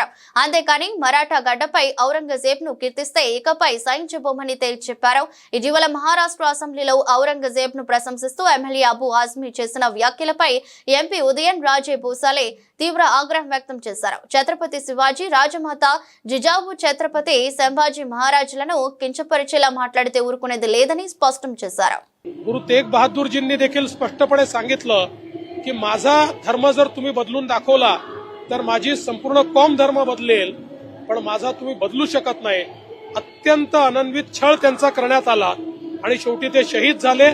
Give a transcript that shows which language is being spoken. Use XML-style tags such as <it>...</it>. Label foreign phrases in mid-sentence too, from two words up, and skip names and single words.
<te>అంతేకాని మరాఠా గడ్డపై ఔరంగజేబ్ ను కీర్తిస్తే ఇకపై సహించబోమని తేల్చి చెప్పారు. ఇటీవల మహారాష్ట్ర అసెంబ్లీలో ఔరంగజేబ్ ను ప్రశంసిస్తూ ఎమ్మెల్యే అబు ఆజ్మీ చేసిన వ్యాఖ్యలపై ఎంపీ ఉదయన్ రాజే భూసాలే తీవ్ర ఆగ్రహం వ్యక్తం చేశారు. ఛత్రపతి శివాజీ, రాజమాత జిజావు ఛత్రపతి संभाजी महाराजुలను కించపరిచేలా మాట్లాడితే ఊరుకునేది లేదని స్పష్టం చేశారు.</te> <mr>गुरु तेग बहादूरजींनी देखील स्पष्टपणे सांगितलं की माझा धर्म जर तुम्ही बदलून दाखवला तर माझी संपूर्ण कौम धर्म बदलेल, पण माझा तुम्ही बदलू शकत नाही. अत्यंत अनन्वित छळ त्यांचा करण्यात आला आणि शेवटी ते शहीद झाले.</mr>